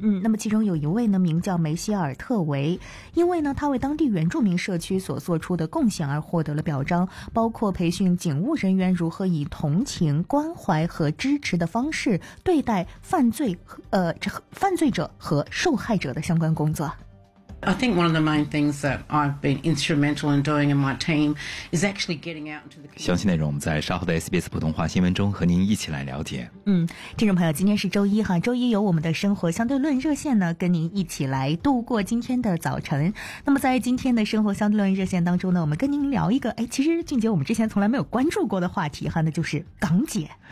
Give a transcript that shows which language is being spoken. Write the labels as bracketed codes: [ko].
[zh] 嗯，那么其中有一位呢，名叫梅西尔特维，因为呢他为当地原住民社区所做出的贡献而获得了表彰，包括培训警务人员如何以同情、关怀和支持的方式对待犯罪者和受害者的相关工作。 [en] I think one of the main things that I've been instrumental in doing in my team is actually getting out into the community. [zh] 详细内容我们在稍后的 SBS 普通话新闻中和您一起来了解。嗯，听众朋友，今天是周一哈，周一由我们的生活相对论热线呢跟您一起来度过今天的早晨。那么在今天的生活相对论热线当中呢，我们跟您聊一个，哎，其实俊杰我们之前从来没有关注过的话题哈，那就是港姐。